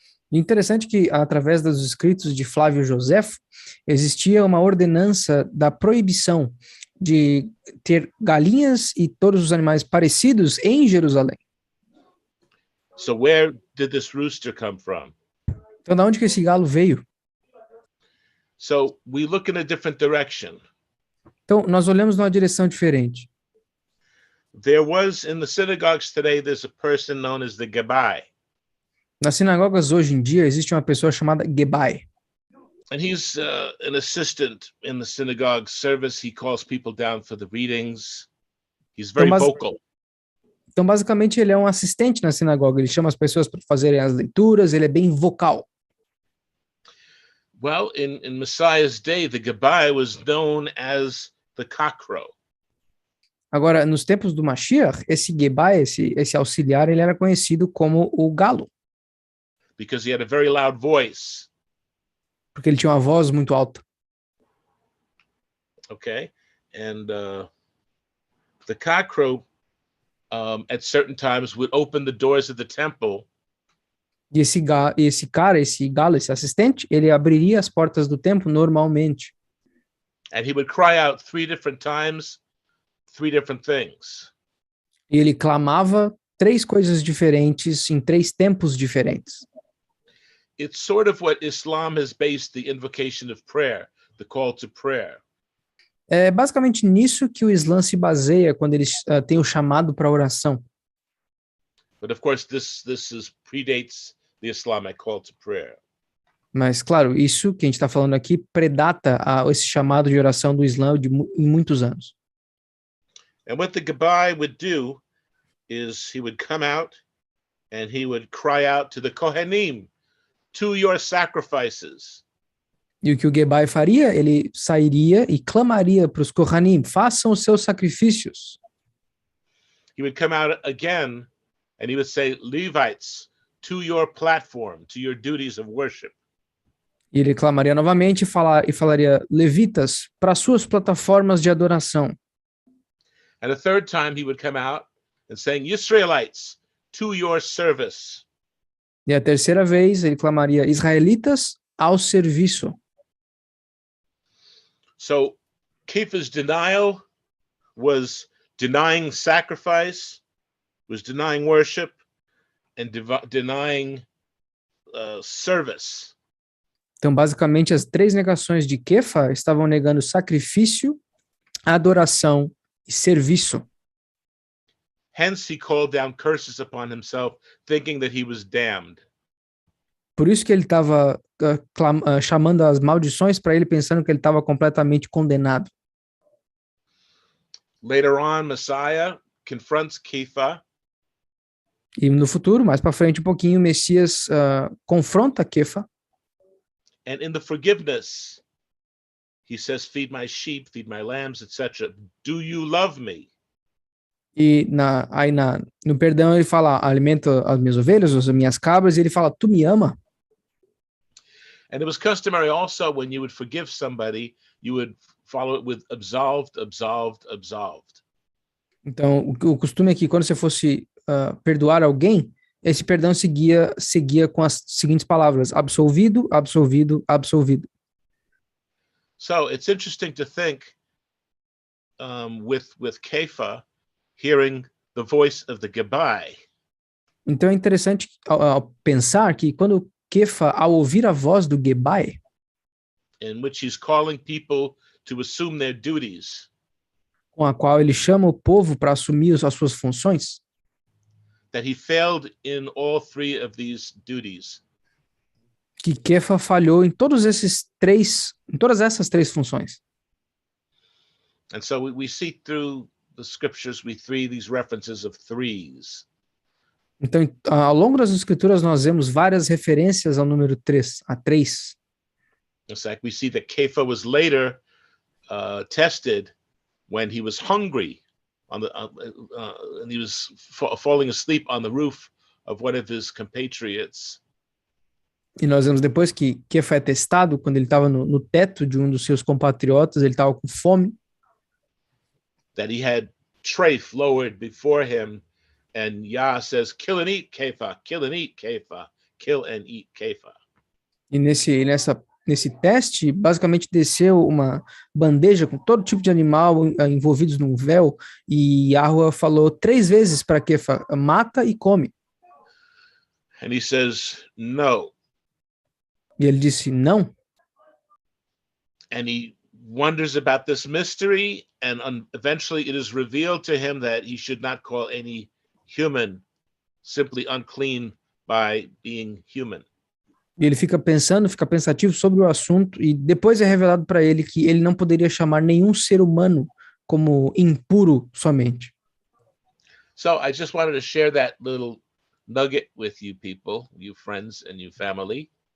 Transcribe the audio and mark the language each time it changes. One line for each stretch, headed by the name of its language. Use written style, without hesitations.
Portuguese: Interessante que, através dos escritos de Flávio Joséfo, existia uma ordenança da proibição de ter galinhas e todos os animais parecidos em Jerusalém.
English: So where did this rooster come from?
Portuguese: Então, da onde que esse galo veio?
English: So we look in a different direction.
Portuguese: Então, nós olhamos numa direção diferente.
English: There was, in the synagogues today, there's a person known as the Gabai.
Portuguese: Nas sinagogas hoje em dia existe uma pessoa chamada Gebai.
English: And he's an assistant in the synagogue service. He calls people down for the readings. He's very vocal.
Portuguese: Então, basicamente, ele é um assistente na sinagoga. Ele chama as pessoas para fazerem as leituras. Ele é bem vocal.
English: Well, in Messiah's day, the Gabai was known as the cockcrow.
Portuguese: Agora, nos tempos do Mashiach, esse Gebai, esse auxiliar, ele era conhecido como o galo.
English: Because he had a very loud voice.
Portuguese: Porque ele tinha uma voz muito alta.
English: Okay, and the cockcrow at certain times would open the doors of the temple.
Portuguese: E esse cara, esse galo, esse assistente, ele abriria as portas do templo normalmente.
English: And he would cry out 3 different times, 3 different things.
Portuguese: E ele clamava 3 coisas diferentes em 3 tempos diferentes.
English: It's sort of what Islam has based the invocation of prayer, the call to prayer.
Portuguese: É basicamente nisso que o Islã se baseia quando eles têm o chamado para oração.
English: But of course, this predates the Islamic call to prayer.
Portuguese: Mas, claro, isso que a gente está falando aqui predata esse chamado de oração do Islã em muitos anos.
English: And what the Gabai would do is he would come out and he would cry out to the Kohanim, to your sacrifices.
Portuguese: E o que o Gebai faria? Ele sairia e clamaria para os Kohanim, façam os seus sacrifícios.
English: He would come out again and he would say, Levites, to your platform, to your duties of worship.
Portuguese: E ele clamaria novamente e falaria, levitas, para suas plataformas de adoração.
English: And a third time he would come out and saying, Israelites, to your service.
Portuguese: E a terceira vez ele clamaria, israelitas, ao serviço.
English: So Kepha's denial was denying sacrifice, was denying worship, and denying service.
Portuguese: Então, basicamente, as 3 negações de Kefa estavam negando sacrifício, adoração e serviço.
English: Hence, he called down curses upon himself, thinking that he was damned.
Portuguese: Por isso que ele estava chamando as maldições para ele, pensando que ele estava completamente condenado.
English: Later on, Messiah confronts Kepha.
Portuguese: E no futuro, mais para frente um pouquinho, o Messias confronta Kefa.
English: And in the forgiveness, he says, feed my sheep, feed my lambs, etc. Do you love me?
Portuguese: E no perdão ele fala, alimenta as minhas ovelhas, as minhas cabras, e ele fala, tu me ama?
English: And it was customary also when you would forgive somebody, you would follow it with absolved, absolved, absolved.
Portuguese: Então, o costume é que quando você fosse perdoar alguém, esse perdão seguia com as seguintes palavras, absolvido, absolvido, absolvido.
English: So it's interesting to think with Kepha hearing the voice of the Gabai.
Portuguese: Então é interessante pensar que quando Kefa, ao ouvir a voz do Gebai,
English: in which he's calling people to assume their duties,
Portuguese: com a qual ele chama o povo para assumir as suas funções,
English: that he failed in all 3 of these duties.
Portuguese: Que Kefa falhou em todas essas 3 funções.
English: And so we see through the scriptures, we see these references of 3s.
Portuguese: Então, ao longo das escrituras, nós vemos várias referências ao número 3, a 3.
English: It's like we see that Kepha was later tested when he was hungry and he was falling asleep on the roof of one of his compatriots.
Portuguese: E nós vemos depois que Kefa é testado quando ele estava no teto de um dos seus compatriotas, ele estava com fome.
English: That he had trafe lowered before him. And Yah says, kill and eat, Kepha, kill and eat, Kepha, kill and eat, Kepha.
Portuguese: E nesse teste, basicamente desceu uma bandeja com todo tipo de animal envolvidos num véu, e Yahweh falou 3 vezes para Kefa, mata e come.
English: And he says, no.
Portuguese: E ele disse, não.
English: And he wonders about this mystery, and eventually it is revealed to him that he should not call any human simply unclean by being human.
Portuguese: E ele fica pensativo sobre o assunto, e depois é revelado para ele que ele não poderia chamar nenhum ser humano como impuro somente.
English: So I just wanted to share that little nugget with you people, you friends and you family.